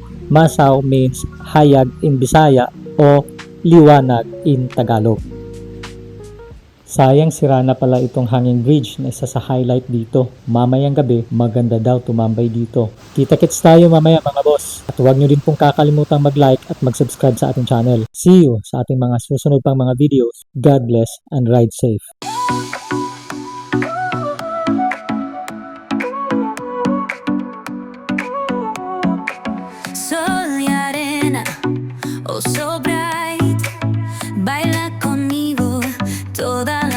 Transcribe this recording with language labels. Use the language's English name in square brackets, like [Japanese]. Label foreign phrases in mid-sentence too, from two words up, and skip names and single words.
[English] Masaw means hayag in Bisaya o liwanag in Tagalog. [Filipino] Sayang sira na pala itong hanging bridge na isa sa highlight dito. Mamayang gabi, maganda daw tumambay dito. Kita-kits tayo mamaya mga boss. At huwag nyo din pong kakalimutang mag-like at mag-subscribe sa ating channel. [English] See you [Filipino] sa ating mga susunod pang mga videos. [English] God bless and ride safe. [Spanish] Sol y arena, [English] oh so bright, [Spanish] baila conmigo toda